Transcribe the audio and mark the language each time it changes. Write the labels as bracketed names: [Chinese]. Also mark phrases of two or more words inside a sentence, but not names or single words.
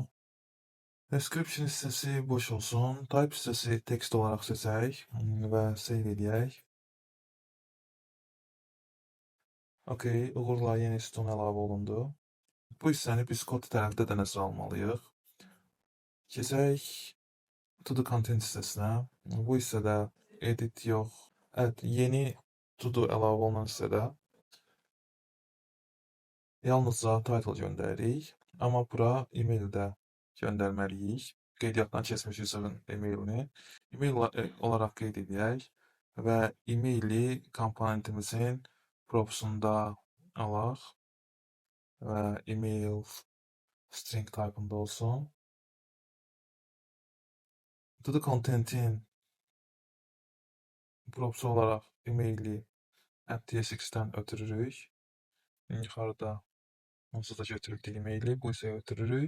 [Azerbaijani] Description hissəsi boş olsun, type hissəsi text olaraq seçək və save edək. Okey, uğurla yeni sütun əlavə olundu. Bu hissəni biz kod tərəfdə də nəzərə almalıyıq. Keçək [English] to do content [Azerbaijani] hissəsinə. Bu hissədə edit yox, yeni [English] to do [Azerbaijani] əlavə olunan hissədə yalnızca title göndəririk. Amma bura email də göndərməliyik. Qeydiyyatdan keçmiş user'ın emailini email olaraq qeyd edək və emaili komponentimizin propsunda alaq və email string type-ında olsun. To contentin proxy olaraq e-maili @tsx-dən ötürürük. Yuxarıda onsuz da götürüldü e-maili, bu isə ötürürük.